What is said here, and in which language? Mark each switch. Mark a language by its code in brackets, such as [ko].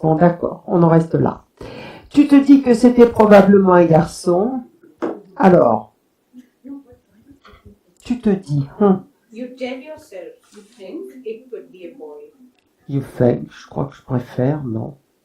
[fr] Bon, d'accord, on en reste là. Tu te dis que c'était probablement un garçon. Alors, tu te dis, [en] You tell yourself, you think it could be a boy. you think, [fr] je crois que je préfère, non.